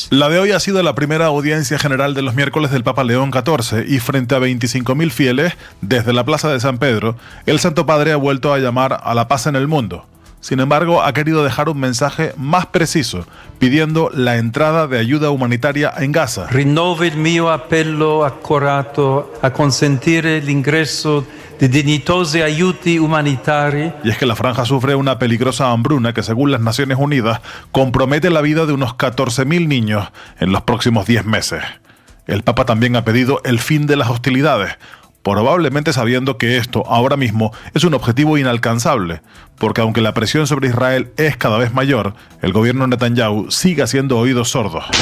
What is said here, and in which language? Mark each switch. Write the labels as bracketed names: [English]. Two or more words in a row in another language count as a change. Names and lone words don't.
[Spanish] La de hoy ha sido la primera audiencia general de los miércoles del Papa León XIV y frente a 25.000 fieles desde la Plaza de San Pedro, el Santo Padre ha vuelto a llamar a la paz en el mundo. Sin embargo, ha querido dejar un mensaje más preciso, pidiendo la entrada de ayuda humanitaria en Gaza. [Italian] Rinnovo il mio appello accorato a consentire l'ingresso di dignitosi aiuti umanitari. [Spanish] Y es que la franja sufre una peligrosa hambruna que, según las Naciones Unidas, compromete la vida de unos 14.000 niños en los próximos 10 meses. El Papa también ha pedido el fin de las hostilidades, probablemente sabiendo que esto ahora mismo es un objetivo inalcanzable, porque aunque la presión sobre Israel es cada vez mayor, el gobierno Netanyahu sigue haciendo oídos sordos.